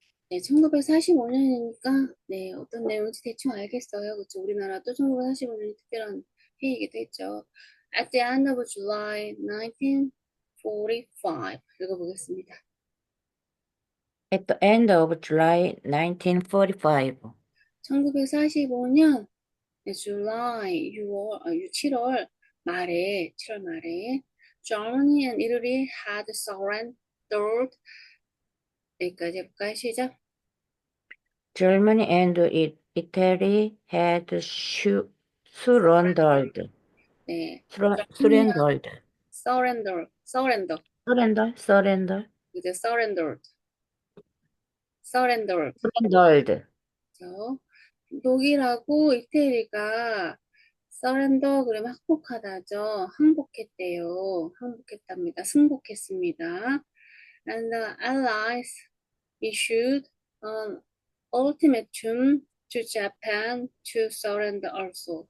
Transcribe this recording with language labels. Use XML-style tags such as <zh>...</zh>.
<ko>네, 1945년이니까 네, 어떤 내용인지 대충 알겠어요. 그렇죠? 우리나라도 1945년이 특별한 해이기도 했죠.</ko> <en>At the end of July 1945</en> <ko>읽어보겠습니다.</ko> <en>At the end of July 1945,</en> <ko>1945년 네, July 7월 말에 7월 말에</ko> <en>Germany and Italy had surrendered</en> <ko>여기까지 해볼까요? 시작.</ko> <en>Germany and Italy had surrendered.</en> <ko>네,</ko> <en>surrendered. surrender surrender. 이제 surrendered surrendered.</en> <ko>그렇죠? 독일하고 이태리가 surrender 그러면 항복하다죠. 항복했답니다. 승복했습니다.</ko> <en>And the Allies issued an ultimatum to Japan to surrender also.</en>